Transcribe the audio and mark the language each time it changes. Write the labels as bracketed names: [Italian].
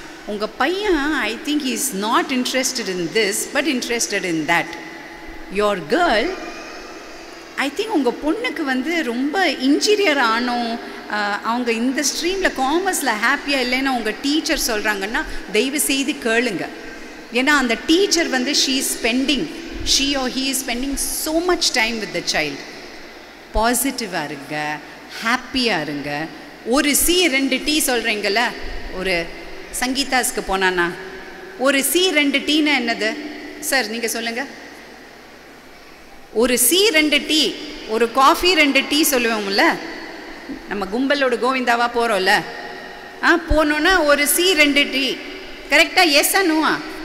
[Tamil] உங்கள் பையன் [English] I think he is not interested in this but interested in that. Your girl I think [Tamil] உங்கள் பொண்ணுக்கு வந்து ரொம்ப இன்ஜீனியர் ஆனோம், அவங்க இந்த ஸ்ட்ரீமில் காமர்ஸில் ஹாப்பியாக இல்லைன்னா உங்கள் டீச்சர் சொல்கிறாங்கன்னா தயவு செய்து கேளுங்க. ஏன்னா அந்த டீச்சர் வந்து [English] she or he is spending so much time with the child. [Tamil] பாசிட்டிவாக இருங்க, ஹாப்பியாக இருங்க. ஒரு சி 2 டீ சொல்கிறீங்கள, ஒரு சங்கீதாஸ்க்கு போனானா ஒரு சி 2 டீன்னா என்னது சார் நீங்கள் சொல்லுங்கள். ஒரு சி 2 டீ, ஒரு காஃபி 2 டீ சொல்லுவோம்ல, நம்ம கும்பலோட கோவிந்தாவாக போகிறோம்ல, போனோன்னா ஒரு சி 2 டீ கரெக்டாக எஸ்ஸா நோவா?